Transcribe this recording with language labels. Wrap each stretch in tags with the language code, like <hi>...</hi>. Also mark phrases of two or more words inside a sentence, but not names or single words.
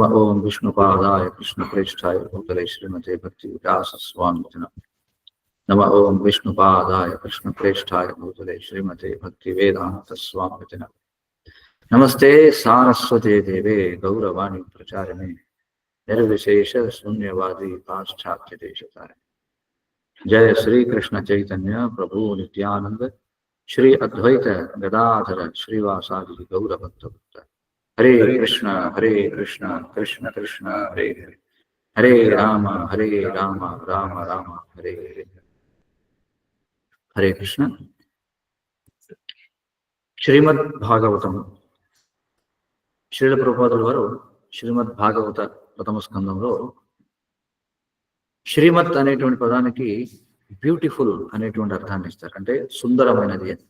<sa>ఓం విష్ణుపాదాయ కృష్ణప్రేష్ఠాయ భూతలే శ్రీమతే భక్తి వికాస స్వామిన నమ. ఓం విష్ణుపాదాయ కృష్ణప్రేష్ఠాయ భూతలే శ్రీమతే భక్తి వేదాంత స్వామిన నమస్తే సారస్వతే దేవే గౌరవాణి ప్రచారిణే నిర్విశేష శూన్యవాदी पाश्चात्य देशतारिणे. जय श्री कृष्ण चैतन्य प्रभु नित्यानंद श्री अद्वैत गदाधर श्रीवासादि गौर भक्त हरे कृष्ण कृष्ण कृष्ण हरे हरे हरे राम राम राम हरे हरे. हरे कृष्ण.</sa> <te>శ్రీమద్ భాగవతం శ్రీల ప్రభుపాదుల వారు శ్రీమద్ భాగవత ప్రథమ స్కందంలో శ్రీమత్ అనేటువంటి పదానికి బ్యూటిఫుల్ అనేటువంటి అర్థాన్ని ఇస్తారు. అంటే సుందరమైనది అని.</te>